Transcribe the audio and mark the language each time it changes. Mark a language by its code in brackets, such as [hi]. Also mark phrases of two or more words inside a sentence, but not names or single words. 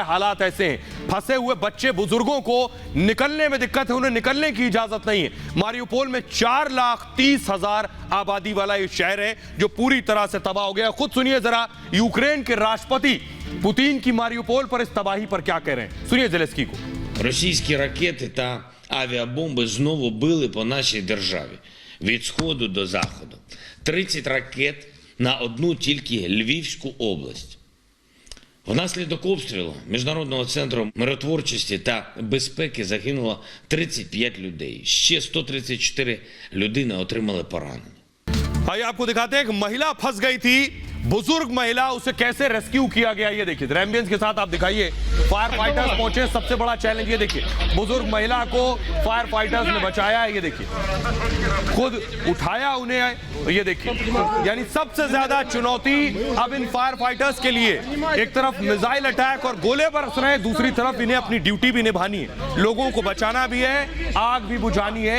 [hi] हालात ऐसे हैं, फंसे हुए बच्चे, बुजुर्गों को निकलने में दिक्कत है, उन्हें निकलने की इजाजत नहीं है। मारियोपोल में 4,30,000 आबादी वाला ये शहर है जो पूरी तरह से तबाह हो गया। खुद सुनिए जरा यूक्रेन के राष्ट्रपति पुतिन की मारियोपोल पर इस तबाही पर क्या कह रहे हैं, सुनिए ज़ेलेंस्की को। [uk] Російські ракети та авіабомби знову били по нашій державі від сходу до заходу. 30 ракет на одну тільки Львівську область. Внаслідок обстрілу Міжнародного центру миротворчості та безпеки загинуло 35 людей. Ще 134 людини отримали поранення. [hi] आइए आपको दिखाते हैं कि महिला फंस गई थी, बुजुर्ग महिला, उसे कैसे रेस्क्यू किया गया। ये देखिए एम्बुलेंस के साथ आप दिखाइए, [en] fire fighters [hi] पहुंचे। सबसे बड़ा चैलेंज ये देखिए, बुजुर्ग महिला को [en] fire fighters [hi] ने बचाया है। ये देखिए खुद उठाया उन्हें, ये देखिए यानी सबसे ज्यादा चुनौती अब इन [en] fire fighters [hi] के लिए एक तरफ [en] missile attack [hi] और गोले बरस रहे हैं, दूसरी तरफ इन्हें अपनी ड्यूटी भी निभानी है, लोगों को बचाना भी है, आग भी बुझानी है।